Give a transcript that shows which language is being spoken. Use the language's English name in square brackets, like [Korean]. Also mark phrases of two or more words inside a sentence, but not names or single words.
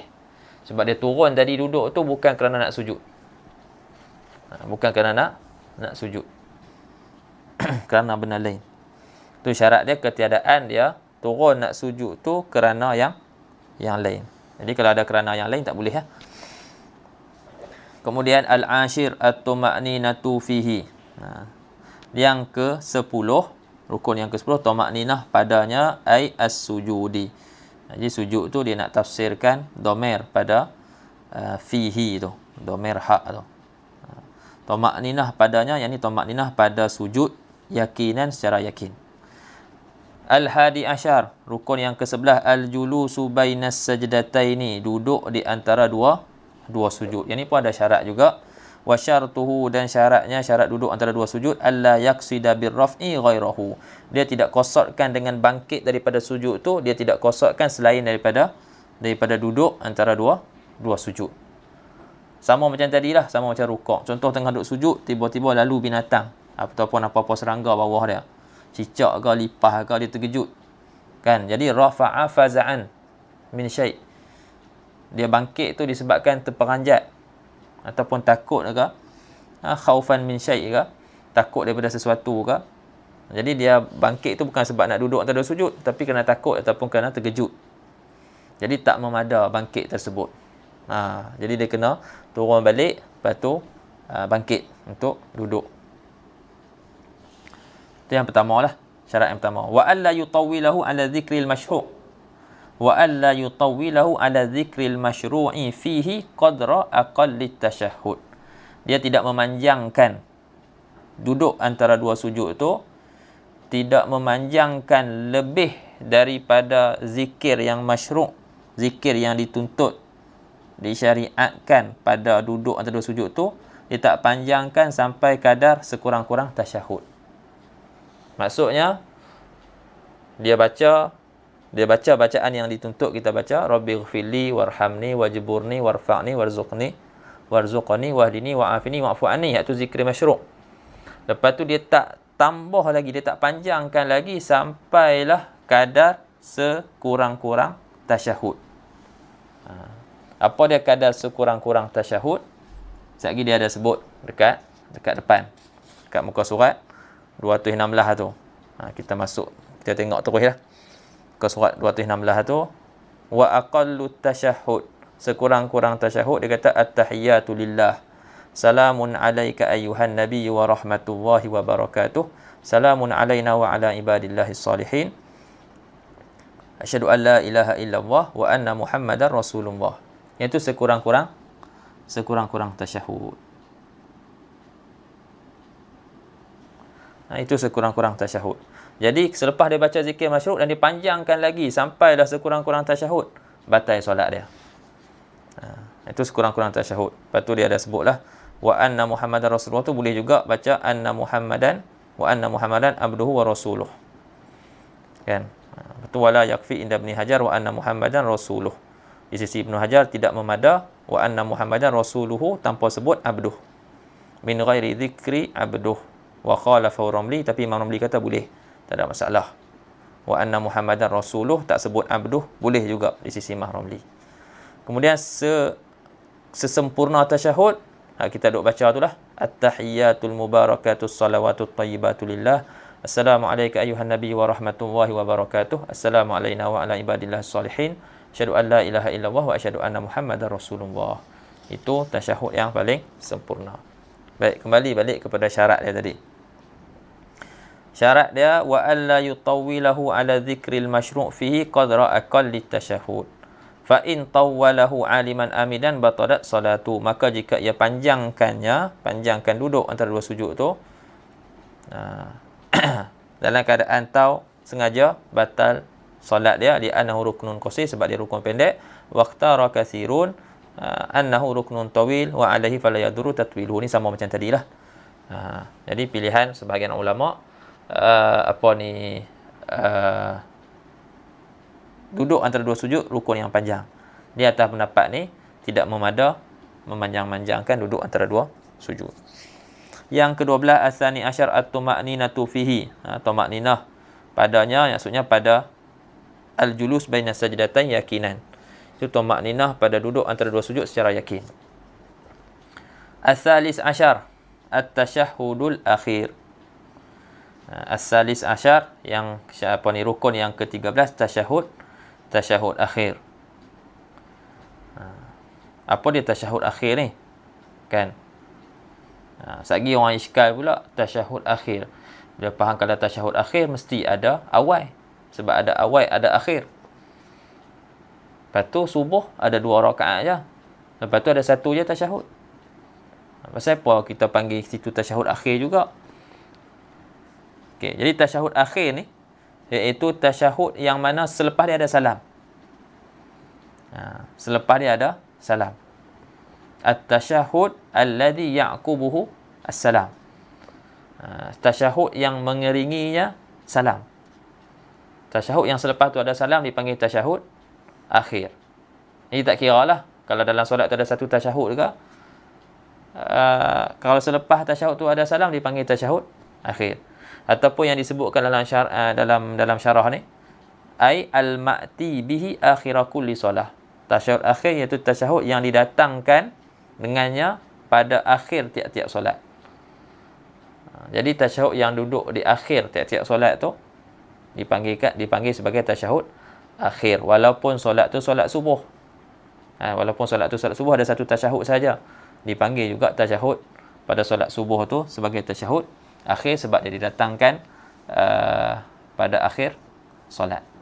[Malay] Sebab dia turun tadi duduk tu bukan kerana nak sujud. Bukan kerana nak sujud. kerana benda lain. Tu syarat dia, ketiadaan dia turun nak sujud tu kerana yang lain. Jadi kalau ada kerana yang lain tak boleh ya. [Arabic] Kemudian العاشر الطمأنينة فيه. [Malay] Yang ke-10, rukun yang ke-10 tuma'ninah padanya [Arabic] أي السجود. [Malay] Jadi sujud tu dia nak tafsirkan domer pada fihi tu, domer hak tu. Tuma'ninah padanya, yakni tuma'ninah pada sujud yakinan, secara yakin. [Arabic] الحادي عشر, [Malay] rukun yang ke-11 [Arabic] الجلوس بين السجدتين, [Malay] duduk di antara dua sujud. Yang ni pun ada syarat juga. [Arabic] وشرطه, [Malay] dan syaratnya, syarat duduk antara dua sujud, [Arabic] ألا يقصد بالرفع غيره. [Malay] Dia tidak qasdkan dengan bangkit daripada sujud tu, dia tidak qasdkan selain daripada duduk antara dua sujud. Sama macam tadilah, sama macam rukuk. Contoh tengah duduk sujud, tiba-tiba lalu binatang ataupun apa-apa serangga bawah dia. Cicak ke, lipah ke, dia terkejut. Kan? [Arabic] Jadi رفع فزعا من شيء'. [Malay] Dia bangkit tu disebabkan terperanjat ataupun takut ke, [Arabic] خوفا من شيء' [Malay] ke, takut daripada sesuatu ke. Jadi dia bangkit tu bukan sebab nak duduk antara dua sujud, tapi kerana takut ataupun kerana terkejut. Jadi tak memada bangkit tersebut. Jadi dia kena turun balik, lepas tu bangkit untuk duduk. Itu yang pertama lah, syarat yang pertama. [Arabic] وألا يطوله على الذكر المشروع'. وألا يطوله على الذكر المشروع فيه قدر أقل التشهد. [Malay] Dia tidak memanjangkan duduk antara dua sujud tu, tidak memanjangkan lebih daripada zikir yang masyru', zikir yang dituntut, disyariatkan pada duduk antara dua sujud tu, dia tak panjangkan sampai kadar sekurang-kurang tasyahud. Maksudnya dia baca bacaan yang dituntut kita baca, [Arabic] رب اغفر لي وارحمني واجبرني وارفعني وارزقني واهدني وعافني واعف عني, [Malay] iaitu zikir masyru'. Lepas tu dia tak tambah lagi, dia tak panjangkan lagi sampailah kadar sekurang-kurang tasyahud. Apa dia kadar sekurang-kurang tasyahud? Sekejap lagi dia ada sebut dekat depan, dekat muka surat 216 tu. Kita masuk, kita tengok terus lah. Ke surat 216 tu, [Arabic] وأقل التشهد, [Malay] sekurang-kurang tasyahud, dia kata [Arabic] التحيات لله سلام عليك أيها النبي ورحمة الله وبركاته سلام علينا وعلى عباد الله الصالحين أشهد أن لا إله إلا الله وأن محمدا رسول الله. [Malay] Iaitu sekurang-kurang tasyahud. Itu sekurang-kurang tasyahud. Jadi selepas dia baca zikir masyru' dan dipanjangkan lagi sampailah sekurang-kurang tasyahud, batal solat dia. Itu sekurang-kurang tasyahud. Lepas tu dia ada sebutlah [Arabic] وأن محمدا رسول الله, [Malay] tu boleh juga baca [Arabic] أن محمدا وأن محمدا عبده ورسوله. [Malay] Kan? Betul, [Arabic] ولا يكفي عند ابن حجر وأن محمدا رسوله. [Malay] Di sisi Ibn Hajar tidak memada [Arabic] وأن محمدا رسوله [Malay] tanpa sebut abduh. [Arabic] من غير ذكر عبده. وخالف الرملي, [Malay] tapi Imam Ramli kata boleh, tak ada masalah. [Arabic] وأن محمدا رسوله, [Malay] tak sebut abduh, boleh juga di sisi Imam Ramli. Kemudian sesempurna tasyahud, kita duk baca tu lah, [Arabic] التحيات المباركات الصلوات الطيبات لله السلام عليك أيها النبي ورحمة الله وبركاته السلام علينا وعلى عباد الله الصالحين أشهد أن لا إله إلا الله وأشهد أن محمدا رسول الله. [Malay] Itu tasyahud yang paling sempurna. Baik, kembali balik kepada syarat dia tadi. Syarat dia [Arabic] وألا يطوله على الذكر المشروع فيه قدر أقل التشهد. فإن طوله عالما عامدا بطلت صلاته. [Malay] Maka jika ia panjangkan duduk antara dua sujud tu, dalam keadaan tahu sengaja, batal solat dia, [Arabic] لأنه ركن قصير, [Malay] sebab dia rukun pendek, [Arabic] واختار كثير أنه ركن طويل وعليه فلا يضر تطويله. [Malay] Ni sama macam tadilah. Jadi pilihan sebahagian ulama duduk antara dua sujud rukun yang panjang. Di atas pendapat ni tidak memada memanjang-manjangkan duduk antara dua sujud. Yang ke-12 [Arabic] الثاني عشر الطمأنينة فيه. [Malay] Tuma'ninah padanya, maksudnya pada [Arabic] الجلوس بين السجدتين [Malay] yakinan. Itu tuma'ninah pada duduk antara dua sujud secara yakin. [Arabic] الثالث عشر التشهد الأخير. الثالث عشر, [Malay] yang apa ni, rukun yang ke-13, tasyahud akhir. Apa dia tasyahud akhir ni? Kan? Sagi orang iskal pula tasyahud akhir. Dia faham kalau tasyahud akhir mesti ada awal. Sebab ada awal, ada akhir. Lepas tu subuh ada 2 rakaat je. Lepas tu ada 1 je tasyahud. Pasal apa kita panggil situ tasyahud akhir juga? Okey, jadi tasyahud akhir ni iaitu tasyahud yang mana selepas dia ada salam. Selepas dia ada salam. [Arabic] التشهد الذي يعقبه السلام. [Malay] Tasyahud yang mengiringinya salam. Tasyahud yang selepas tu ada salam dipanggil tasyahud akhir. Ini tak kira lah kalau dalam solat tu ada 1 tasyahud ke. Kalau selepas tasyahud tu ada salam dipanggil tasyahud akhir. Ataupun yang disebutkan dalam syarah ni, [Arabic] أي المأتي به آخر كل صلاة. [Malay] Tasyahud akhir iaitu tasyahud yang didatangkan dengannya pada akhir tiap-tiap solat. Jadi tasyahud yang duduk di akhir tiap-tiap solat tu dipanggil sebagai tasyahud akhir, walaupun solat tu solat subuh. Walaupun solat tu solat subuh ada 1 tasyahud saja, dipanggil juga tasyahud pada solat subuh tu sebagai tasyahud akhir sebab dia didatangkan pada akhir solat.